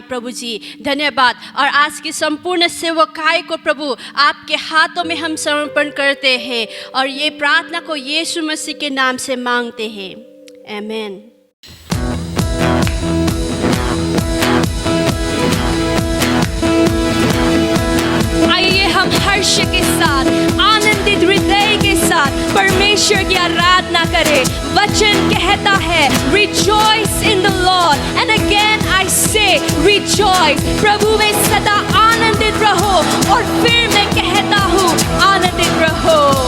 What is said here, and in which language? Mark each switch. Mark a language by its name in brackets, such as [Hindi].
[Hindi] प्रभु जी धन्यवाद। और आज की संपूर्ण सेवकाई को प्रभु आपके हाथों में हम समर्पण करते हैं और ये प्रार्थना को यीशु मसीह के नाम से मांगते हैं, आमीन। आइए हम हर्ष के साथ आनंदित हृदय के साथ परमेश्वर की आराधना करें। वचन कहता है [English] Rejoice in the Lord and again I say rejoice। [Hindi] प्रभु में सदा आनंदित रहो और फिर मैं कहता हूँ आनंदित रहो।